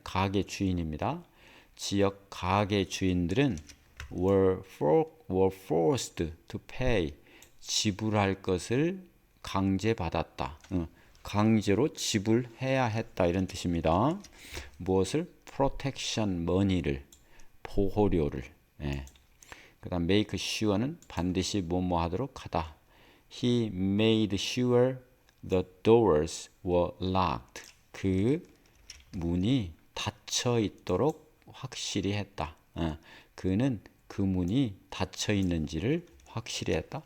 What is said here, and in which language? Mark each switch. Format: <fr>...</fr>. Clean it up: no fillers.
<ko>가게 주인입니다. 지역 가게 주인들은</ko> <en>were forced to pay,</en> <ko>지불할 것을 강제받았다. 강제로 지불해야 했다. 이런 뜻입니다. 무엇을? protection money를, 보호료를. 그 다음 make sure는 반드시 뭐뭐 하도록 하다.</ko> <en>He made sure the doors were locked.</en> <ko>그 문이 닫혀 있도록 확실히 했다. 그는 그 문이 닫혀 있는지를 확실히 했다.</ko>